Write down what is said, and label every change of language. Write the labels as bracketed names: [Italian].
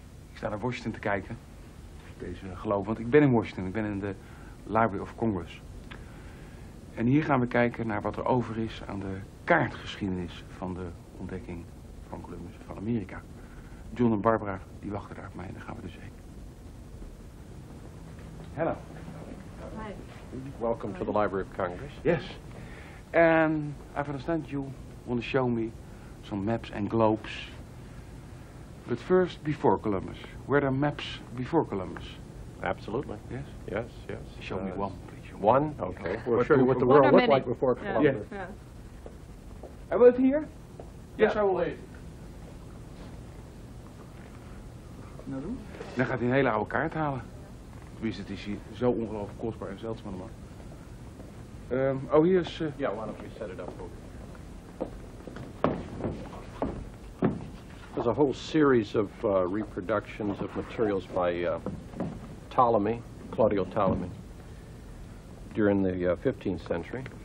[Dutch] Ik sta naar Washington te kijken, deze geloof, want ik ben in Washington, ik ben in de Library of Congress. En hier gaan we kijken naar wat er over is aan de kaartgeschiedenis van de ontdekking van Columbus van Amerika. John en Barbara, die wachten daar op mij en daar gaan we dus heen. [English] Hello. Hi. Welcome to the Library of Congress. Yes. And I understand you want to show me some maps and globes. But first, before Columbus. Were there maps before Columbus? Absolutely. Yes? Yes, yes. Show me one, please. One? Okay. We'll But show you what the world looked like before Columbus. Yeah. I will it here? Yes, I will. [Dutch] Nou doen. Dan gaat hij een hele oude kaart halen. Tenminste, het is hier zo ongelooflijk kostbaar en zeldzaam allemaal. Oh, hier is... [English] Yeah, why don't we set it up? There's a whole series of reproductions of materials by Ptolemy, Claudio Ptolemy, during the 15th century.